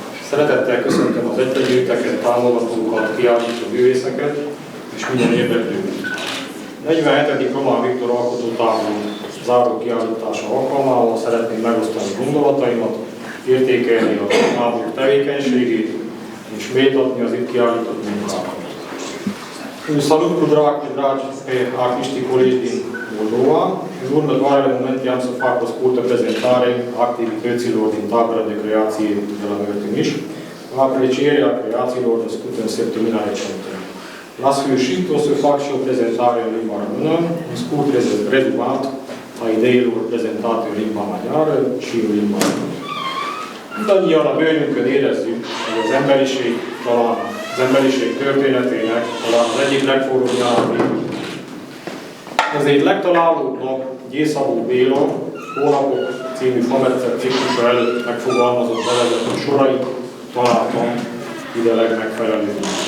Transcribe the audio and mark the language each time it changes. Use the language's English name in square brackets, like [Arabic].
[Hungarian] Szeretettel köszöntöm az együtteket, támogatókat, kiállító művészeket és minden érdeklődőt. 47. Román Viktor alkotótábor záró kiállítása alkalmával szeretném megosztani gondolataimat, értékelni a tábor tevékenységét és méltatni az itt kiállított munkákat. [Romanian] Un salut cu drag și dragi pe artiștii colegi din Moldova. În următoarele momente am să fac o scurtă prezentare a activităților din tabăra de creație de la Mărtiniș, la aprecierea creațiilor născute în săptămâna recentă. La sfârșit o să fac și o prezentare în limba română, un scurt rezumat a ideilor prezentate în limba maghiară și în limba română. [Hungarian] Mindannyian a bőrünkön érezzük, hogy az emberiség történetének talán az egyik legforróbb nyára. Ezért legtalálóbbnak Gyészabó Béla Hónapok című fametszet ciklusa előtt megfogalmazott bevezető sorait találtam ide legmegfelelőbb.